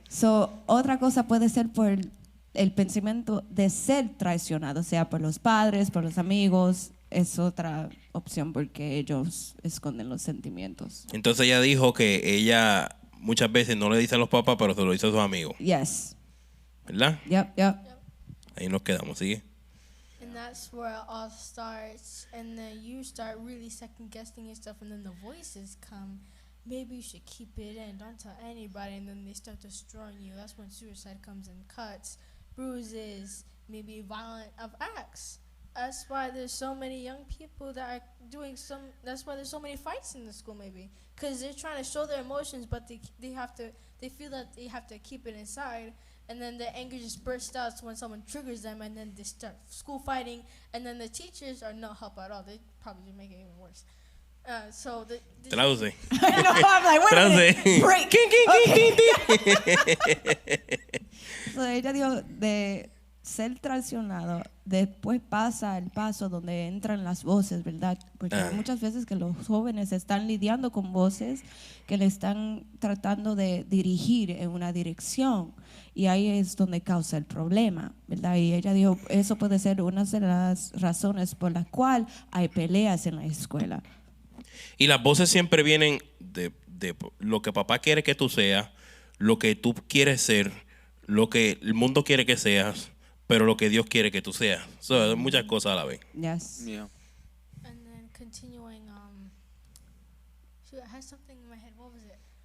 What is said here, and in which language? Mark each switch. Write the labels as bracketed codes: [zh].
[es] So, otra cosa puede ser por el pensamiento de ser traicionado, sea por los padres, por los amigos. Es otra opción porque ellos esconden los sentimientos. Entonces ella dijo que ella muchas veces no le dice a los papás, pero se lo dice a sus amigos. [en] Yes. [es] ¿Verdad? [en] Yep. [es] Ahí nos quedamos, ¿sigue? [en] And that's where it all starts. And then you start really second guessing and stuff. And then the voices come. Maybe you should keep it in. Don't tell anybody. And then they start destroying you. That's when suicide comes in cuts, bruises, maybe violent of acts. That's why there's so many young people that are doing some. That's why there's so many fights in the school, maybe, because they're trying to show their emotions, but they feel that they have to keep it inside, and then the anger just bursts out when someone triggers them, and then they start school fighting, and then the teachers are no help at all. They probably just make it even worse. So the [es] Traduce. [en] I know, I'm like, wait a minute. Break. [es] So, ella dijo de ser traicionado, después pasa el paso donde entran las voces, ¿verdad? Porque hay muchas veces que los jóvenes están lidiando con voces que le están tratando de dirigir en una dirección, y ahí es donde causa el problema, ¿verdad? Y ella dijo, eso puede ser una de las razones por la cual hay peleas en la escuela. Y las voces siempre vienen de lo que papá quiere que tú seas, lo que tú quieres ser, lo que el mundo quiere que seas, pero lo que Dios quiere que tú seas. So, muchas cosas a la vez. [en] Yes. Yeah. And then continuing, shoot, I had something in my head. What was it?